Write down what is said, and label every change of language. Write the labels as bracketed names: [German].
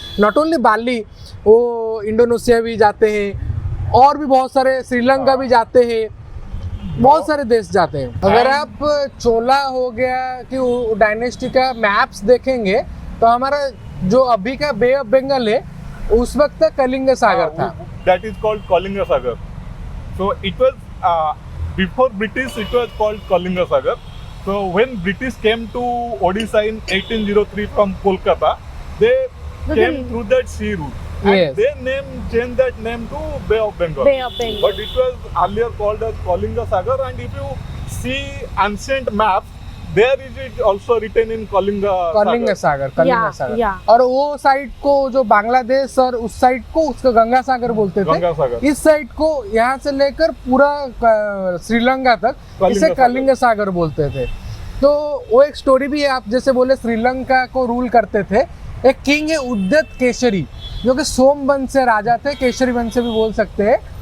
[Hindi] Not only बाली, वो Indonesia भी जाते हैं और भी बहुत सारे, श्रीलंका भी जाते हैं, बहुत सारे देश जाते हैं। अगर आप चोला हो गया कि डायनेस्टी का मैप्स देखेंगे तो हमारा जो अभी का बे ऑफ बंगाल है उस वक्त तक कलिंग सागर था। [English] That is called Kalinga Sagar. So it was before British. It was called Kalinga Sagar. So when British came to Odisha in 1803 from Kolkata, they came through that sea route. And Yes. they changed that name to Bay of Bengal. Bay of Bengal. But it was earlier called as Kalinga Sagar. And if you see ancient maps, there is it also written in Kalinga [Hindi] Sagar, Kalinga [English] Yeah, [Hindi] Sagar. [English] yeah. [Hindi] और वो side को जो बांग्लादेश और उस side को उसको गंगा सागर बोलते थे। गंगा सागर। इस साइड को यहाँ से लेकर पूरा श्रीलंका तक कलिंग इसे सागर। कलिंग सागर बोलते थे। तो वो एक स्टोरी भी है, आप जैसे बोले श्रीलंका को रूल करते थे एक किंग है उद्यत केशरी, जो कि सोम वंश से राजा थे, केशरी वंश से भी बोल सकते हैं।